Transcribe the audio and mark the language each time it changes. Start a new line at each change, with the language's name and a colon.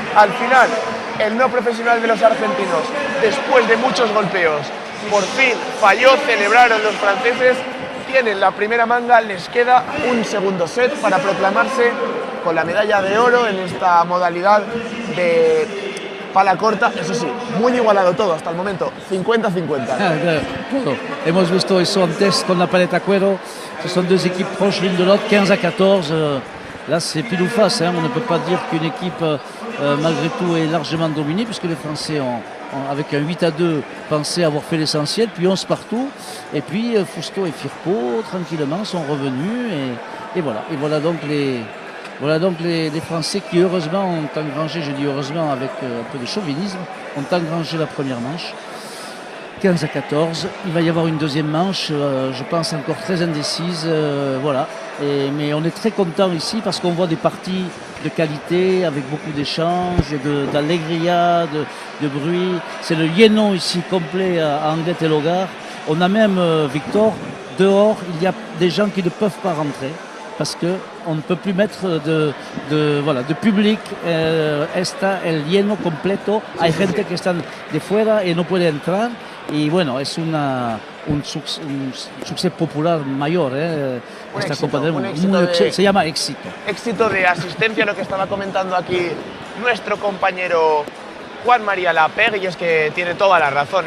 Spanish: Al final el no profesional de los argentinos, después de muchos golpeos, por fin falló, celebraron los franceses, tienen la primera manga, les queda un segundo set para proclamarse con la medalla de oro en esta modalidad de pala corta, eso sí, muy igualado todo hasta el momento, 50-50. Claro. Hemos visto eso antes con la paleta cuero,
French: ce sont deux équipes proches l'une de l'autre, 15-14. Là, c'est pile ou face, on ne peut pas dire qu'une équipe, malgré tout, est largement dominée, puisque les Français ont avec un 8-2, pensaient avoir fait l'essentiel, puis 11 partout. Et puis, Fusto et Firpo, tranquillement, sont revenus. Et voilà. Et voilà donc les Français qui, heureusement, ont engrangé, je dis heureusement avec un peu de chauvinisme, ont engrangé la première manche. 15-14. Il va y avoir une deuxième manche, je pense encore très indécise. Voilà. Mais on est très content ici parce qu'on voit des parties de qualité avec beaucoup d'échanges, d'allégria, de bruit. C'est le liénon ici complet à Anglette et Logar. On a même, Victor, dehors, il y a des gens qui ne peuvent pas rentrer parce qu'on ne peut plus mettre de public.
Spanish: Está el lleno completo. Hay gente que están de fuera y no puede entrar. Y bueno, es un suceso popular mayor, esta Copa del Mundo. Se llama éxito. Éxito de asistencia, lo que estaba comentando aquí nuestro compañero Juan María Lapergue, y es que tiene toda la razón.